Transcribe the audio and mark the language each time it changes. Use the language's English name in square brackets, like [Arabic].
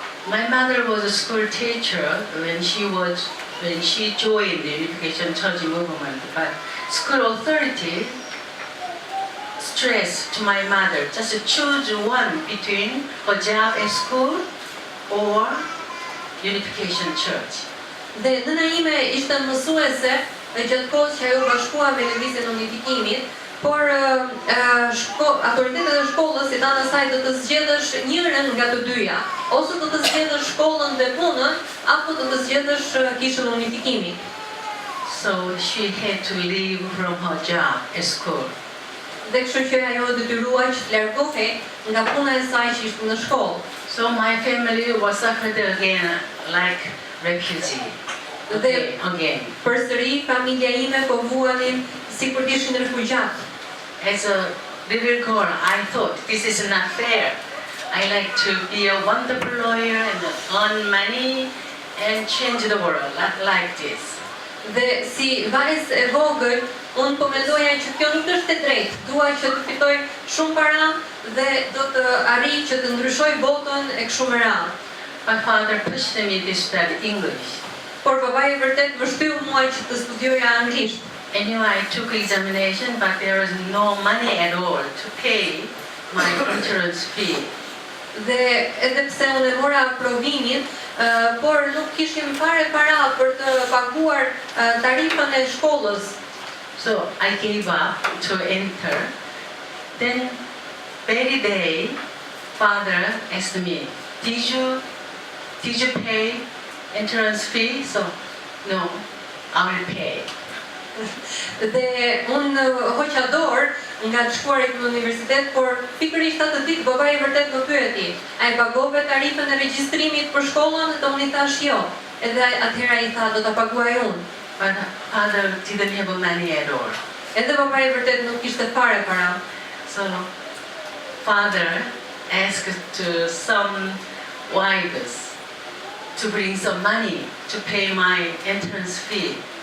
[English] My mother was a school teacher when she joined the Unification Church movement, but school authority stressed to my mother just to choose one between her job at school or Unification Church. [Albanian] Dhe nëna ime ishte mësuese gjatë kohës që ajo bashkua me lëvizjen e unifikimit, por autoritetet e shkollës i thanë asaj do të zgjedhësh njërin nga të dyja, ose do të zgjedhësh shkollën dhe punën, apo do të zgjedhësh kishën e unifikimit. [English] So she had to leave from her job at school. [Albanian] Dhe kështu që ajo detyruar që të largohej nga puna e saj që ishte në shkollë. [English] So my family was suffered again like refugee. Again. [Albanian] Përsëri familja ime po vuanin sikur të ishin refugjat. [English] As a little girl, I thought this is not fair. I like to be a wonderful lawyer and earn money and change the world, not like this. [Albanian] Dhe si vajzë e vogël, unë po mendoja që kjo nuk është e drejtë. Dua që të fitoj shumë para dhe do të arrij që të ndryshoj botën e kështu me radhë. [English] My father pushed me to study English. [Albanian] Por babai vërtet më shtyll mua që të studioja anglisht. [English] Anyway, I took examination, but there was no money at all to pay my entrance fee. [Albanian] Dhe edhe pse unë e mora provimin, por nuk kishim fare para për të paguar tarifën e shkollës. [English] So I gave up to enter. Then, very day, father asked me, did you pay entrance fee? So, no, I will pay. [Albanian] Dhe unë hoqa dorë nga të shkuarit në universitet, por pikërisht atë ditë babai vërtet më pyeti, a e pagove tarifën e regjistrimit për shkollën? Dhe unë i thash jo. Edhe atëhera i tha do ta paguaj unë. [English] But father didn't have money at all. [Albanian] Edhe babai vërtet nuk kishte fare para. [English] So father asked to some wives to bring some money to pay my entrance fee.